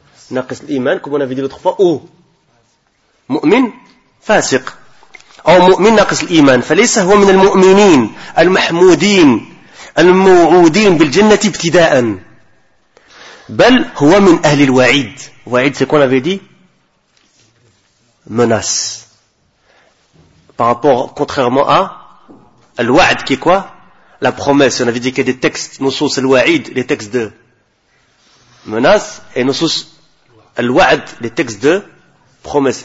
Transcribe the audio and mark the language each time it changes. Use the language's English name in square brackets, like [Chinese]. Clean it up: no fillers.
[Arabic] ناقص الإيمان, [French] comme on avait dit l'autre fois. [Arabic] مؤمن فاسق. أو مؤمن ناقص الإيمان فليس هو من المؤمنين المحمودين الموعودين بالجنة ابتداء بل هو من أهل الوعيد. وعيد سيكون [French] avait dit menace par rapport, contrairement à الوعد, qui est quoi? La promesse. On avait dit qu'il y a des textes نصوص الوعيد, les textes de menace, et نصوص الوعد, les textes de promesse.